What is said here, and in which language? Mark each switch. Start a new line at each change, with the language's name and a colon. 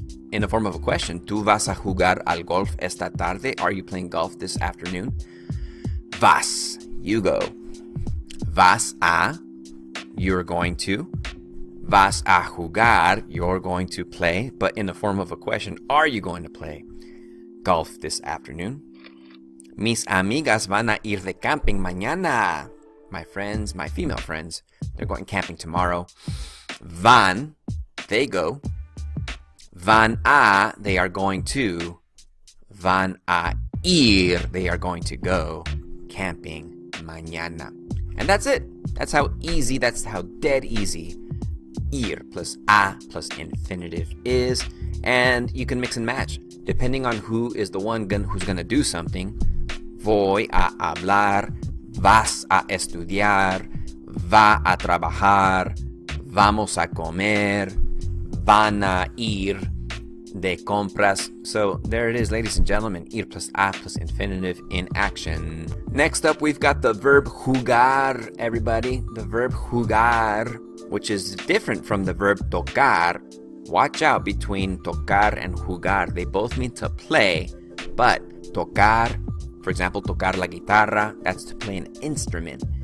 English: In the form of a question,
Spanish: ¿Tú vas a jugar al golf esta tarde?
English: Are you playing golf this afternoon? Vas, you go.
Spanish: Vas a,
English: you're going to.
Spanish: Vas a jugar,
English: you're going to play. But in the form of a question, are you going to play golf this afternoon?
Spanish: Mis amigas van a ir de camping mañana.
English: My friends, my female friends, they're going camping tomorrow. Van, they go.
Spanish: Van a,
English: they are going to.
Spanish: Van a ir,
English: they are going to go camping mañana. And that's it. That's how easy, that's how dead easy ir plus a plus infinitive is. And you can mix and match depending on who is the one who's gonna do something.
Spanish: Voy a hablar, vas a estudiar, va a trabajar, vamos a comer, van a ir de compras.
English: So there it is, ladies and gentlemen, ir plus a plus infinitive in action. Next up, we've got the verb jugar, everybody. The verb jugar, which is different from the verb tocar. Watch out between tocar and jugar. They both mean to play, but tocar, for example,
Spanish: tocar la guitarra,
English: that's to play an instrument.